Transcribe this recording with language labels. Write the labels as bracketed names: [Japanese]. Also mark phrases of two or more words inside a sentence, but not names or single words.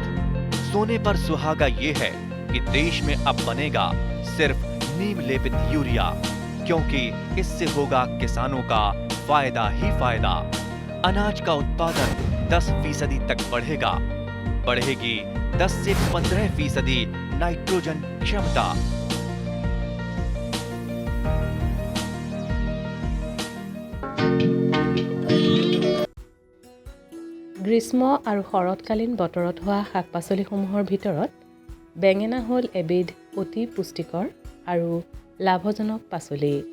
[Hindi] सोने पर सुहागा ये है कि देश में अब बनेगा सिर्फ नीम लेपित यूरिया, क्योंकि इससे होगा किसानों का फायदा ही फायदा। अनाज का उत्पादन 10% तक बढ़ेगा। बढ़ेगी 10 से 15% नाइट्रोजन क्षमता। [Assamese] গ্ৰীষ্ম আৰু শৰৎকালীন বতৰত হোৱা শাক পাচলিসমূহৰ ভিতৰত বেঙেনা হ'ল এবিধ অতি পুষ্টিকৰ আৰু লাভজনক পাচলি।